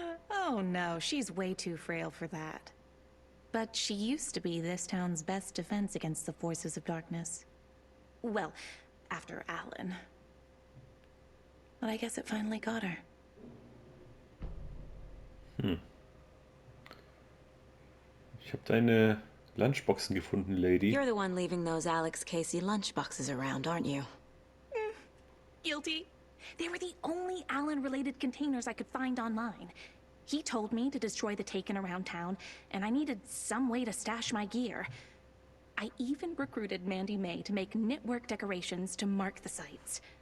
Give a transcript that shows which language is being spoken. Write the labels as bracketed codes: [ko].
[en] Oh no, she's way too frail for that. But she used to be this town's best defense against the forces of darkness. Well, after Alan. But I guess it finally got her. [de] Ich habe deine Lunchboxen gefunden, Lady. [en] You're the one leaving those Alex Casey lunchboxes around, aren't you? Guilty. They were the only Alan-related containers I could find online. He told me to destroy the Taken around town, and I needed some way to stash my gear. I even recruited Mandy May to make knitwork decorations to mark the sites.